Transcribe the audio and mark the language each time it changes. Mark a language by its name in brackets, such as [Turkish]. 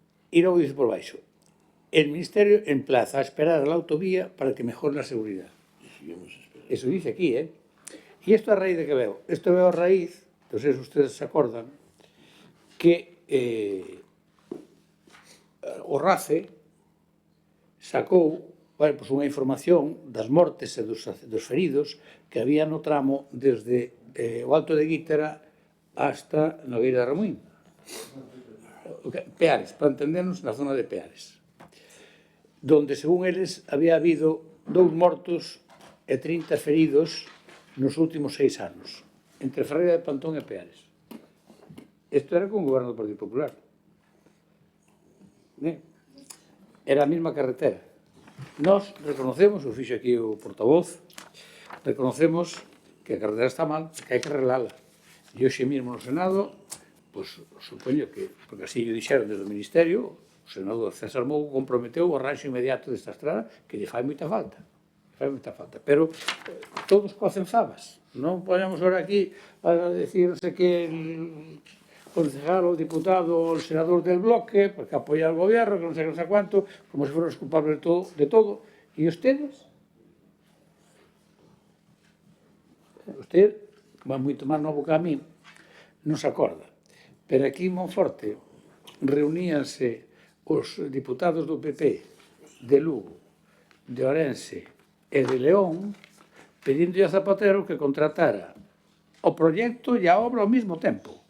[Galician] E logo dice por baixo, [Spanish] el Ministerio emplaza a esperar a la autovía para que mejore la seguridad. Eso dice aquí, ¿eh? [Galician] E isto a raíz de que veo? Isto veo a raíz, non sei se ustedes se acordan, que o RACE sacou unha información das mortes e dos feridos que había no tramo desde o Alto de Guítara hasta Nogueira de Ramuín. Peares, para entendernos, na zona de Peares, donde, según eles, había habido 2 mortos e 30 feridos nos últimos 6 anos, entre Ferreira de Pantón e Peares. Isto era con o goberno do Partido Popular. Era a mesma carretera. Nós reconocemos, o fixo aquí o portavoz, reconocemos que a carretera está mal, que hai que arreglala. E hoxe mesmo no Senado, pois, supoño que, porque así o dixeron desde o Ministerio, o senador César Mou comprometeu o arranxo inmediato desta estrada, que lle fai moita falta. Pero todos cocen fabas. Non podemos ahora aquí a decir, non sei que, el concejal, o diputado, o senador del bloque, porque apoia al gobierno, que non sei cuánto, como se fueran os culpables de todo. E ustedes? Usted, va moito máis novo que a mí, non se acorda. Pero aquí en Monforte reuníanse os diputados do PP de Lugo, de Ourense e de León pedindo a Zapatero que contratara o proxecto e a obra ao mesmo tempo.